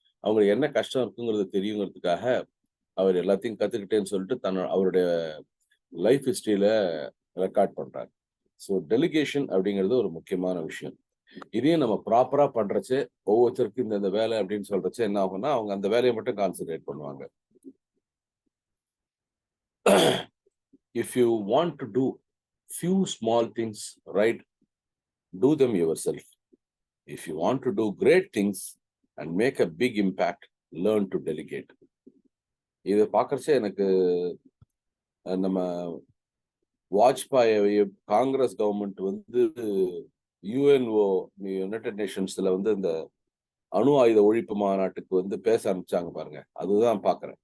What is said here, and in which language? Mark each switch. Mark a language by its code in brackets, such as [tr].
[ta] அவங்களுக்கு என்ன கஷ்டம் இருக்குங்கிறது தெரியுங்கிறதுக்காக, அவர் எல்லாத்தையும் கத்துக்கிட்டேன்னு சொல்லிட்டு அவருடைய லைஃப் ஹிஸ்டரியில ரெக்கார்ட் பண்றாரு. ஸோ டெலிகேஷன் அப்படிங்கிறது ஒரு முக்கியமான விஷயம். இதையும் நம்ம ப்ராப்பரா பண்றச்சே, ஒவ்வொருத்தருக்கும் இந்த இந்த வேலை அப்படின்னு சொல்றச்சே என்ன ஆகும்னா, அவங்க அந்த வேலைய மட்டும் கான்சன்ட்ரேட் பண்ணுவாங்க. [en] If you want to do few small things right, do them yourself. If you want to do great things and make a big impact, learn to delegate. [ta] இத பார்க்கறச்சே எனக்கு நம்ம வாஜ்பாய் காங்கிரஸ் கவர்ன்மெண்ட் வந்து யுஎன்ஓ யுனைடெட் நேஷன்ஸ்ல வந்து இந்த அணு ஆயுத ஒழிப்பு மாநாட்டுக்கு வந்து பேச அனுப்பிச்சாங்க பாருங்க. அதுதான் பார்க்கிறேன்.